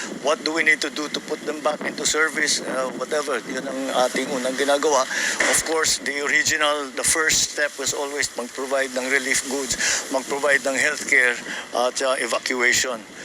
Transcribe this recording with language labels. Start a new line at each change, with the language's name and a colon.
English: What do we need to do to put them back into service?
Filipino: Whatever, yun ang ating unang ginagawa.
English: Of course, the first step was always mag-provide ng relief goods, mag-provide ng healthcare at evacuation.